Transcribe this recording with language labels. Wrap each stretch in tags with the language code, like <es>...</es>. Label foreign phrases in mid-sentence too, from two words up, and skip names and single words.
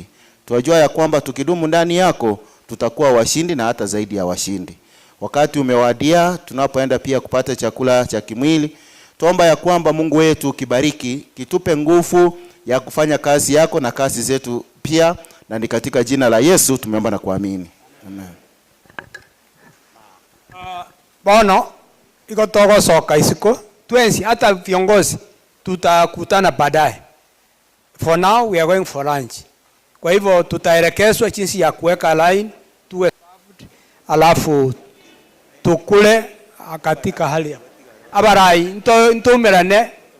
<sw>Tunajua ya kwamba tukidumu ndani yako tutakuwa washindi na hata zaidi ya washindi. Wakati umewadia tunapoenda pia kupata chakula cha kimwili. Tuomba ya kwamba Mungu wetu kibariki, kitupe nguvu ya kufanya kazi yako na kazi zetu pia, na ni katika jina la Yesu tumeomba na kuamini. Amen.</sw> <guz>Bono iko togo soka isiko twensi</guz> <sw>hata viongozi tutakutana baadaye.</sw> <en>For now we are going for lunch.</en> <sw>Kwa hivyo tutaelekezwa jinsi ya kuweka line tuwe served, alafu tukule katika hali ya</sw> <guz>abarai ntumerane.</guz>